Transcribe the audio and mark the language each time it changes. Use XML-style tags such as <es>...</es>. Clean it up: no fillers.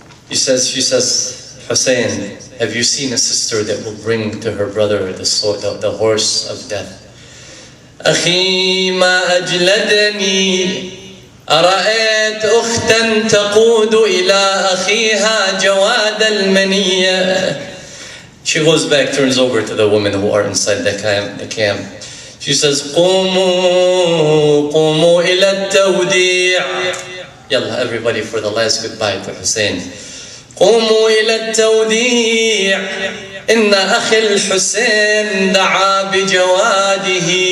<en>She says, Hussein, have you seen a sister that will bring to her brother the horse of death?</en> <ar>أخي ما أجلدني أرأيت أختا تقود إلى أخيها جواد المنية.</ar> <en>She goes back, turns over to the women who are inside the camp. She says,</en> <ar>قوموا إلى التوديع.</ar> <en>Yalla, everybody, for the last goodbye to Hussein.</en> <ar>قوموا إلى التوديع إن أخي الحسين دعا بجواده.</ar>